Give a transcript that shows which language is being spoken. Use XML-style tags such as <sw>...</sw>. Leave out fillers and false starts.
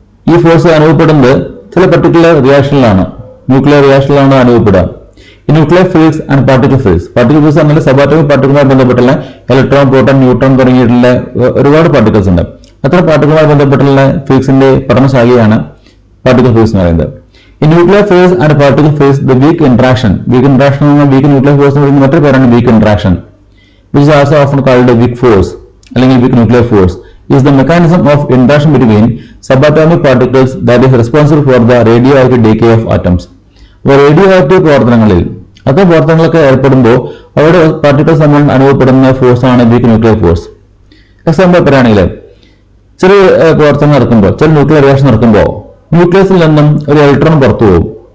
<ml>ഈ ഫോഴ്സ് അനുഭവപ്പെടുന്നത് ചില പർട്ടിക്കുലർ റിയാക്ഷനിലാണ്, ന്യൂക്ലിയർ റിയാക്ഷനിലാണ് അനുഭവപ്പെടുക. ഈ nuclear fields and particle fields. Particle fields എന്നാൽ സബാറ്റോമിക് പാർട്ടിക്കിളുമായി ബന്ധപ്പെട്ടുള്ള ഇലക്ട്രോൺ, പ്രോട്ടോൺ, ന്യൂട്രോൺ തുടങ്ങിയിട്ടുള്ള ഒരുപാട് പാർട്ടിക്കിൾസ് ഉണ്ട്. അത്തരം പാർട്ടിക്കിളുമായി ബന്ധപ്പെട്ടുള്ള ഫീൽഡ്സിന്റെ പഠനശാഖയാണ് പാർട്ടിക്കിൾ ഫീൽഡ്സ് എന്ന് പറയുന്നത്. ഈ nuclear fields and particle fields the week interaction എന്ന വീക്ക് ന്യൂക്ലിയർ ഫോഴ്സ് എന്ന് പറയുന്ന മറ്റൊരു പേരാണ് week interaction,</ml> <en>which is also often called a weak force</en> <ml>അല്ലെങ്കിൽ</ml> <en>weak nuclear force, is the mechanism of interaction between subatomic particles that is responsible for the radioactive decay of atoms.</en> <ml>അപ്പോൾ radio active പ്രവർത്തനങ്ങളിൽ അത്തരം പ്രവർത്തനങ്ങളൊക്കെ ഏർപ്പെടുമ്പോൾ അവിടെ particles തമ്മിൽ അനുഭവപ്പെടുന്ന ഫോഴ്സാണ് weak nuclear force. Example പറയുകയാണെങ്കിൽ ചെറിയ പ്രവർത്തനം നടക്കുമ്പോൾ, ചില ന്യൂക്ലിയർ റിയാക്ഷൻ നടക്കുമ്പോൾ ന്യൂക്ലിയസിൽ നിന്നും ഒരു ഇലക്ട്രോൺ പുറത്തു പോകും.</ml>